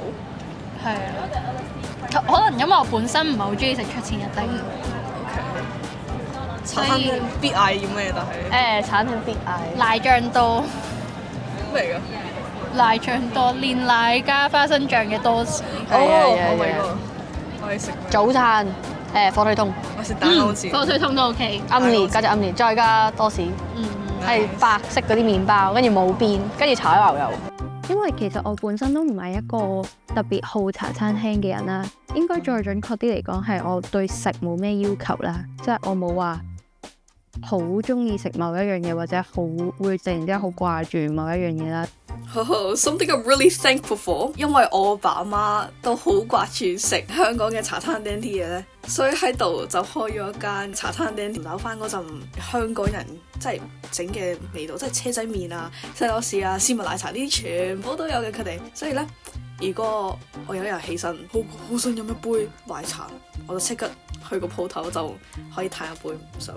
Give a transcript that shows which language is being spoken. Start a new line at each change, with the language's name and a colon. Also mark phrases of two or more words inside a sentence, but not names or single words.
Cantonese: 係啊，可能因為我本身唔係好中意食出前一丁。茶餐廳必嗌要咩？但係餐廳必嗌奶醬多。咩嚟㗎？奶醬多，煉奶加花生醬嘅多士。
English: Oh my god！
Cantonese: 我哋食早餐火腿通，我食蛋好似火腿通都 OK。奄列加隻奄列，再加多士，係白色嗰啲麵包，跟住冇邊，跟住炒牛油。因為其實我本身都唔係一個特別好茶餐廳嘅人啦，應該再準確啲嚟講係我對食冇咩要求啦，即係我冇話好中意食某一樣嘢，或者好會突然之間好掛住某一樣嘢啦。
English: Something I'm really thankful for，
Cantonese: 因為我爸阿媽都好掛住食香港嘅茶餐廳啲嘢咧，所以喺度就開咗一間茶餐廳，留翻嗰陣香港人即係整嘅味道，即係車仔麵啊、西多士啊、絲襪奶茶呢啲全部都有嘅佢哋。所以咧，如果我有一日起身，好想飲一杯奶茶，我就即刻去個鋪頭就可以嘆一杯，唔想。